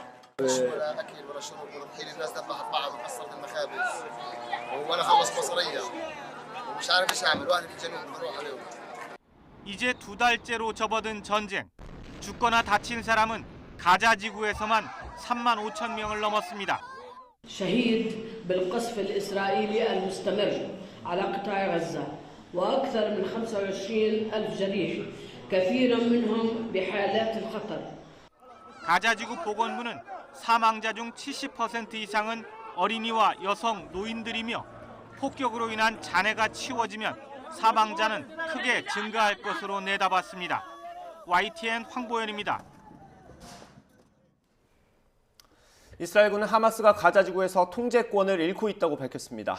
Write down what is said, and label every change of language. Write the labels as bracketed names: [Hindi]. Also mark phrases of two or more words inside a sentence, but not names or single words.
[Korean] 이제 2달째로 접어든 전쟁. 죽거나 다친 사람은 가자 지구에서만 35,000명을 넘었습니다. [Arabic] شهيد بالقصف الإسرائيلي المستمر على قطاع غزة وأكثر من 25,000 جريح كثير منهم بحالات الخطر. [Korean] 가자지구 보건부는 사망자 중 70% 이상은 어린이와 여성, 노인들이며 폭격으로 인한 잔해가 치워지면 사망자는 크게 증가할 것으로 내다봤습니다. YTN 황보연입니다. 이스라엘군은 하마스가 가자 지구에서 통제권을 잃고 있다고 밝혔습니다.